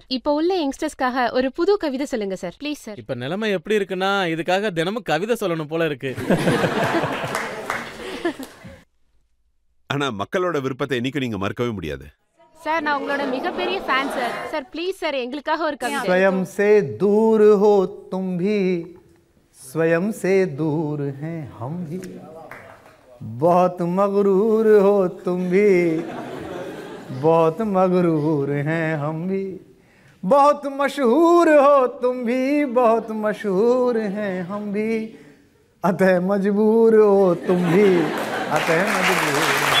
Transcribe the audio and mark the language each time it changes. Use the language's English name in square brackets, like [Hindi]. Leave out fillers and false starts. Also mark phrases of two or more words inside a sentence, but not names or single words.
[Tamil] இப்போ உள்ள யங்ஸ்டர்ஸ்க்காக ஒரு புது கவிதை சொல்லுங்க சார், ப்ளீஸ் சார். இப்போ நிலைமை எப்படி இருக்குன்னா இதுக்காக தினமும் கவிதை சொல்லணும் போல இருக்கு. ஆனா மக்களோட விருப்பத்தை இன்னைக்கு நீங்க மறுக்கவே முடியாது. சார், நான் உங்களோட மிகப்பெரிய ஃபேன் சார். சார் ப்ளீஸ் சார், எங்களுக்காக ஒரு கவிதை. [Hindi] स्वयं से दूर हो तुम भी, स्वयं से दूर हैं हम भी, बहुत मगरूर हो तुम भी, बहुत मगरूर हैं हम भी, बहुत मशहूर हो तुम भी, बहुत मशहूर हैं हम भी, अतः मजबूर हो तुम भी, अतः मजबूर